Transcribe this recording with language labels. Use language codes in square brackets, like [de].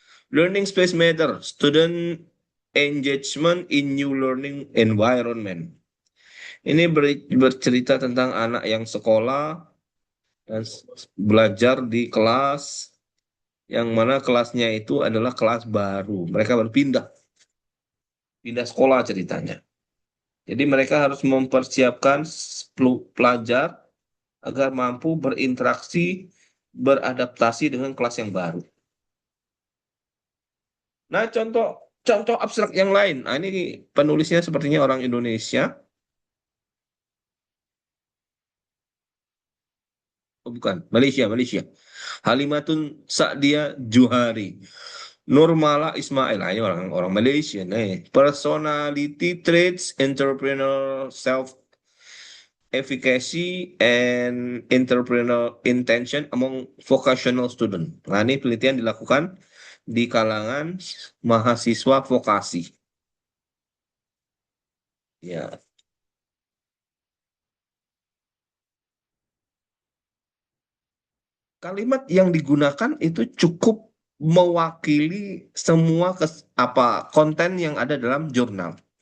[en] Learning space matter, student engagement in new learning environment. [id] Ini bercerita tentang anak yang sekolah dan belajar di kelas yang mana kelasnya itu adalah kelas baru. Mereka berpindah, pindah sekolah ceritanya. Jadi mereka harus mempersiapkan pelajar agar mampu berinteraksi, beradaptasi dengan kelas yang baru. Nah, contoh contoh abstrak yang lain. Nah, ini penulisnya sepertinya orang Indonesia. Oh, bukan, Malaysia, Malaysia. Halimatun Sa'dia Juhari. Nurmala Ismail, nah, ini orang orang Malaysia nih. [en] Personality traits, entrepreneur self efficacy and entrepreneurial intention among vocational student. [id] Nah, ini penelitian dilakukan di kalangan mahasiswa vokasi. Ya, kalimat yang digunakan itu cukup mewakili semua konten yang ada dalam jurnal.